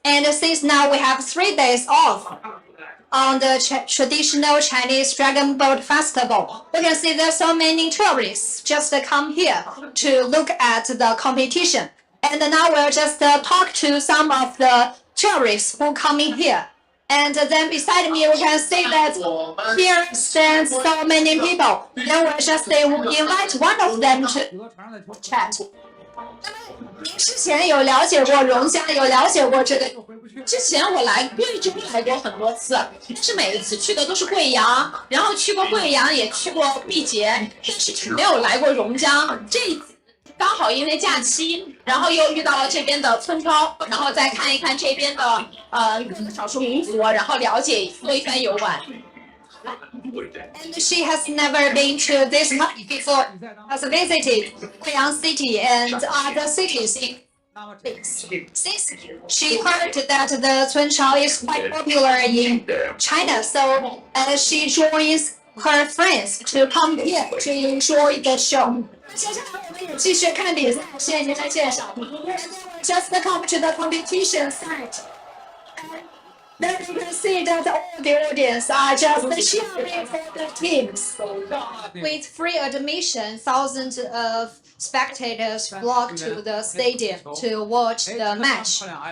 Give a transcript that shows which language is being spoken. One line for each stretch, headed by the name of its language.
English: And since now we have 3 days off on the traditional Chinese Dragon Boat Festival, we can see that so many tourists just come here to look at the competition. And now we'll just talk to some of the tourists who come in here. And then beside me, we can see that here stands so many people. Then we'll just invite one of them to chat.
Chinese: 您之前有了解过榕江，有了解过这个？之前我来贵州来过很多次，但是每一次去的都是贵阳，然后去过贵阳，也去过毕节，但是没有来过榕江。这一次刚好因为假期，然后又遇到了这边的村超，然后再看一看这边的各个少数民族，然后了解多一番游玩。
English: And she has never been to this country before, has visited Guiyang City and other cities in since she heard that the Cun Chao is quite popular in China, so she joins her friends to come here to enjoy the show.
Chinese: 接下来我们也继续看比赛，谢谢您的介绍。
English: Just come to the competition site. Then you can see that all the audience are just cheering for the teams. With free admission, thousands of spectators flock to the stadium to watch the match.